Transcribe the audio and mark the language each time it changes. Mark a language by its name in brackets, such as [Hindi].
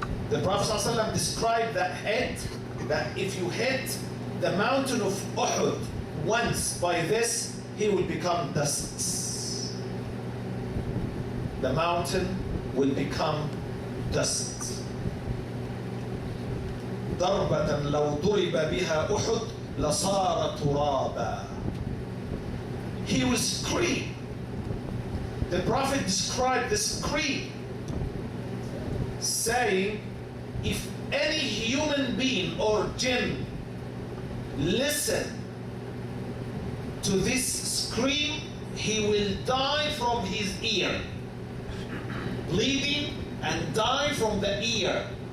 [English] The Prophet ﷺ described that hit, that if you hit the mountain of Uhud once by this, he will become dust. The mountain will become dust. [Arabic] ضربة لو ضرب بها أحد لصار ترابا. [English] He will scream. The Prophet described the scream, saying, if any human being or jinn listen to this scream, he will die from his ear, bleeding and die from the ear.